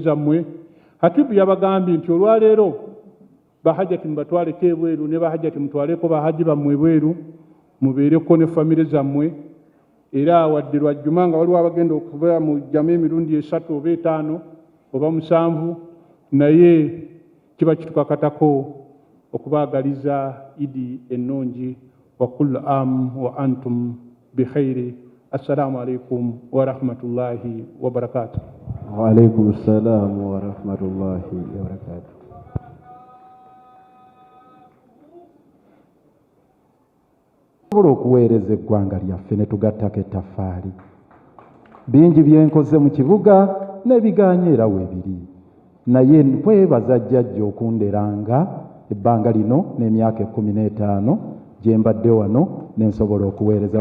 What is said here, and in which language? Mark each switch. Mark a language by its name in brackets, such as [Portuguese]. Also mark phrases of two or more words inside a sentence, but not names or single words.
[Ganda] zammwe Hatibu yabagambye nti olwaleero bahajjati mubatwaleko ebweru ne bahajjati mutwaleko bahaji bammwe ebweru mubeereko ne famire zammwe era wadde lwajjuma nga waliwo abagenda okubeera mu jjama emirundi 3 oba 5 oba 7 naye kiba kitukakatako okubaagaliza Idi ennungi [Arabic] وكل عام وأنتم بخير. السلام عليكم ورحمة الله وبركاته. وعليكم السلام ورحمة الله وبركاته. [Ganda] Tusobola okuweereza eggwanga lyaffe ne tugattako ettaffaali. Bingi byenkoze mu kibuga n'ebiganye era weebiri. Naye nkwebaza jjajja okunderanga ebbanga lino n'emyaka 15 gye mbadde wano ne nsobola okuweereza.